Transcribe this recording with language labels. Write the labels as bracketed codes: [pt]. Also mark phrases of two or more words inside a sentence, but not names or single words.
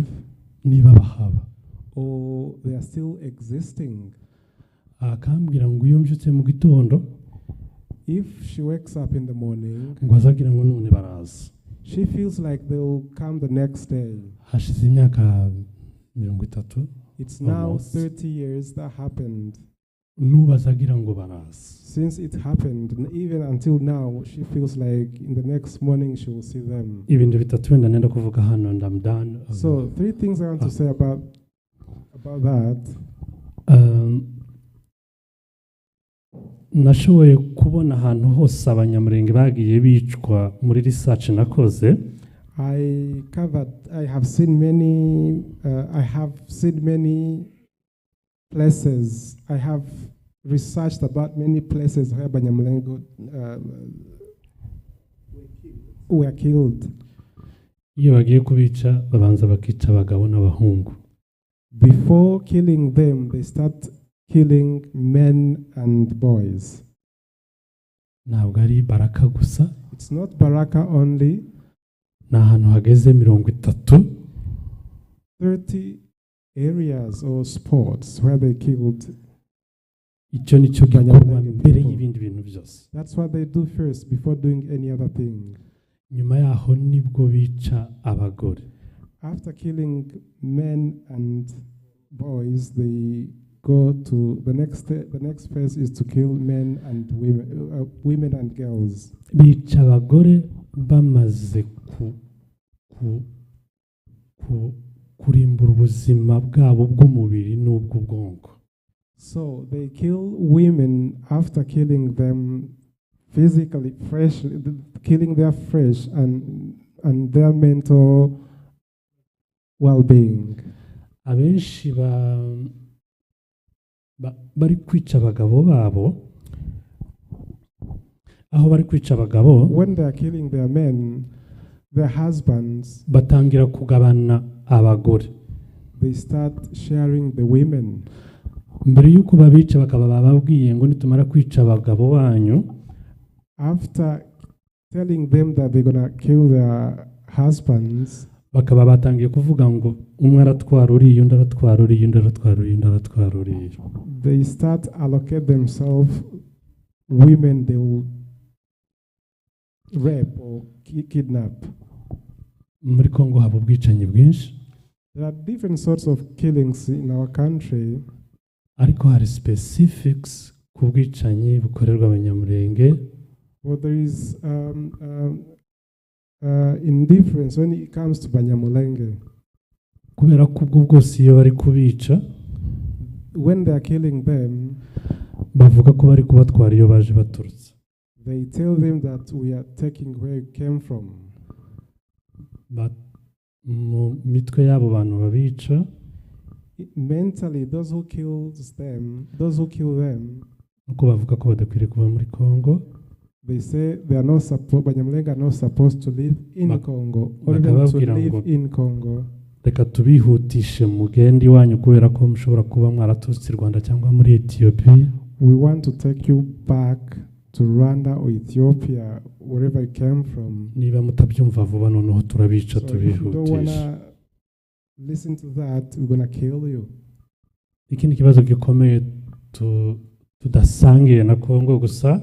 [rw] Niba bahaba. [en] Or they are still existing. [rw] Akambwira ngo iyo mbyutse mu gitondo. [en] If she wakes up in the morning, [rw] ngo azagira ngo none baraza. [en] She feels like they'll come the next day. [rw] Hashize imyaka 30. [en] It's now 30 years that happened. [rw] Nubazagira ngo baraza. [en] Since it happened, and even until now, she feels like in the next morning she will see them. [rw] Ibintu bitatu wenda nenda kuvuga hano [en] and I'm done. So 3 things I want to say about that. [rw] Nashoboye kubona ahantu hose abanyamurenge bagiye bicwa muri research nakoze. [en] I have seen many places. I have researched about many places where Abanyamulenge were killed. [rw] Iyo bagiye kubica babanza bakica abagabo n'abahungu. [en] Before killing them, they start killing men and boys. [rw] Ntabwo ari baraka gusa. [en] It's not baraka only. [rw] Na ahantu hageze [en] 30 areas or spots where they killed. [rw] Icyo nicyo gikorwa mbere y'ibindi bintu byose. [en] That's what they do first before doing any other thing. [rw] Nyuma yaho nibwo bica abagore. [en] After killing men and boys, they go to the next phase is to kill men and women and girls. [rw] Bica abagore bamaze kurimbura ubuzima bwabo bw'umubiri n'ubw'ubwonko. [en] So they kill women after killing them physically, killing their flesh and their mental well-being. [rw] Abenshi bari kwica abagabo babo. Aho bari kwica abagabo, [en] when they are killing their men, their husbands, [rw] batangira kugabana abagore. [en] They start sharing the women. [rw] mbere yuko babica bakaba bababwiye ngo nitumara kwica abagabo banyu, [en] after telling them that they're gonna kill their husbands, [rw] bakaba batangiye kuvuga ngo umwe aratwara uriya undi aratwara uriya undi aratwara uriya undi aratwara uriya. [en] They start allocate themselves women they will rape or kidnap. [rw] Muri Congo haba ubwicanyi bwinshi. [en] There are different sorts of killings in our country. [rw] Ariko hari specifics ku bwicanyi bukorerwa abanyamurenge. [en] But there is indifference when it comes to Banyamulenge. [rw] Kubera ko ubwo bwose iyo bari kubica, [en] when they are killing them, [rw] bavuga ko bari kubatwara iyo baje baturutse. [en] They tell them that we are taking where you came from. [rw] But mu mitwe yabo bantu babica, [en] mentally those who kill them, [rw] uko bavuga ko badakwiriye kuba muri Congo. [en] They say they are not Banyamulenge are not supposed to live in Congo or even to live in Congo. [rw] Reka tubihutishe mugendi wanyu kubera ko mushobora kuba mwaraturutse Rwanda cyangwa muri Ethiopia. [en] We want to take you back to Rwanda or Ethiopia, wherever you came from. [rw] Niba mutabyumva vuba noneho turabica tubihutisha. [en] If you don't wanna listen to that, we're gonna kill you. [rw] Ikindi kibazo gikomeye tudasangiye na Congo gusa.